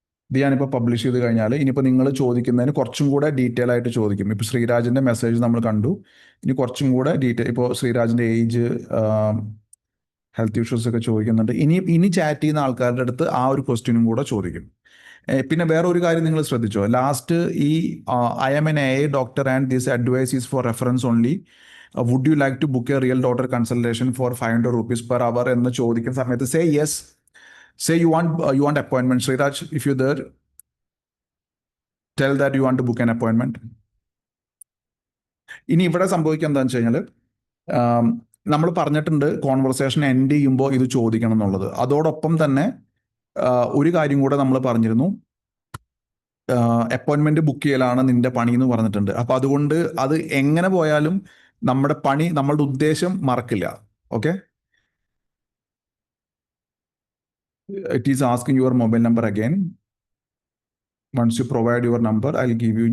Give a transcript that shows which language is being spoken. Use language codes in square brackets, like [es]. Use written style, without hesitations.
[ml] ഇത് ഞാനിപ്പോൾ പബ്ലിഷ് ചെയ്ത് കഴിഞ്ഞാൽ ഇനിയിപ്പോൾ നിങ്ങൾ ചോദിക്കുന്നതിന് കുറച്ചും കൂടെ ഡീറ്റെയിൽ ആയിട്ട് ചോദിക്കും. ഇപ്പോൾ ശ്രീരാജിൻ്റെ മെസ്സേജ് നമ്മൾ കണ്ടു. ഇനി കുറച്ചും കൂടെ ഡീറ്റെയിൽ, ഇപ്പോൾ ശ്രീരാജിൻ്റെ ഏജ്, ഹെൽത്ത് ഇഷ്യൂസ് ഒക്കെ ചോദിക്കുന്നുണ്ട്. ഇനി ചാറ്റ് ചെയ്യുന്ന ആൾക്കാരുടെ അടുത്ത് ആ ഒരു ക്വസ്റ്റ്യനും കൂടെ ചോദിക്കും. പിന്നെ വേറെ ഒരു കാര്യം നിങ്ങൾ ശ്രദ്ധിച്ചോ, ലാസ്റ്റ് ഈ [en] I am an AI doctor and this advice is for reference only. Would you like to book a real doctor consultation for 500 rupees per hour [ml] എന്ന് ചോദിക്കുന്ന സമയത്ത് [en] say yes. Say you want appointment. Sriraj, if you're there, tell that you want to book an appointment. [ml] ഇനി ഇവിടെ സംഭവിക്കുക എന്താണെന്ന് വെച്ച് കഴിഞ്ഞാൽ നമ്മൾ പറഞ്ഞിട്ടുണ്ട് കോൺവെർസേഷൻ എൻഡ് ചെയ്യുമ്പോൾ ഇത് ചോദിക്കണം എന്നുള്ളത്. അതോടൊപ്പം തന്നെ ഒരു കാര്യം കൂടെ നമ്മൾ പറഞ്ഞിരുന്നു, അപ്പോയിൻമെന്റ് ബുക്ക് ചെയ്യലാണ് നിന്റെ പണി എന്ന് പറഞ്ഞിട്ടുണ്ട്. അപ്പൊ അതുകൊണ്ട് അത് എങ്ങനെ പോയാലും നമ്മുടെ പണി, നമ്മളുടെ ഉദ്ദേശം മറക്കില്ല. [en] Okay, it is asking your mobile number again. Once you provide your number, I'll give you.